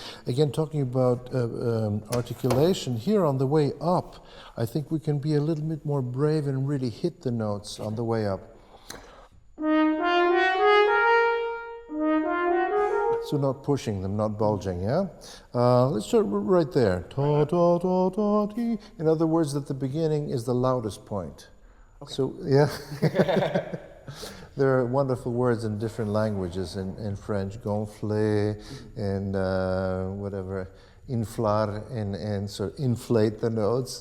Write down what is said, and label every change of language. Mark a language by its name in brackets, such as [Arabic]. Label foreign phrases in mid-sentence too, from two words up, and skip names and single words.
[English] Again, talking about articulation, here on the way up, I think we can be a little bit more brave and really hit the notes on the way up. So not pushing them, not bulging, yeah? Let's start right there. Ta, ta, ta, ta, ti. In other words, at the beginning is the loudest point. Okay. So, yeah. There are wonderful words in different languages, in French, gonfler, and whatever, inflar, and sort of inflate the notes.